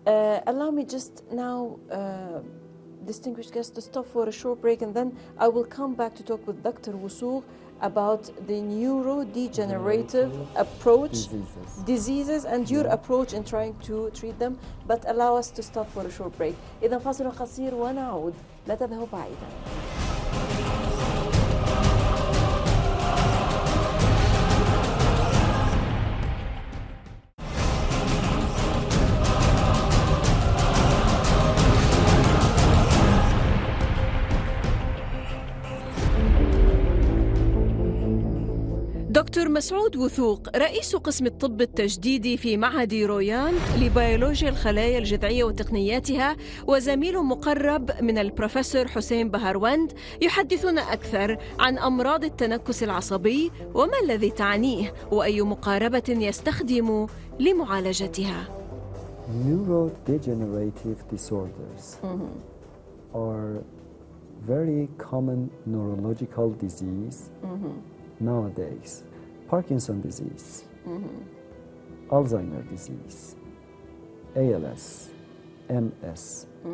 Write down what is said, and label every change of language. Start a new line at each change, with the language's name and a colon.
English: Allow me just now, distinguished guests, to stop for a short break, and then I will come back to talk with Dr. Wusoog about the neurodegenerative approach, diseases and your approach in trying to treat them. But allow us to stop for a short break.
Arabic: إذا فاصل قصير ونعود، لا تذهبوا بعيدا. دكتور مسعود وثوق، رئيس قسم الطب التجديدي في معهد رويان لبيولوجيا الخلايا الجذعية وتقنياتها، وزميل مقرب من البروفيسور حسين بهاروند، يحدثنا أكثر عن أمراض التنكس العصبي وما الذي تعنيه وأي مقاربة يستخدم لمعالجتها.
English: Neurodegenerative disorders are very common neurological disease nowadays. Parkinson's disease, Alzheimer's disease, ALS, MS.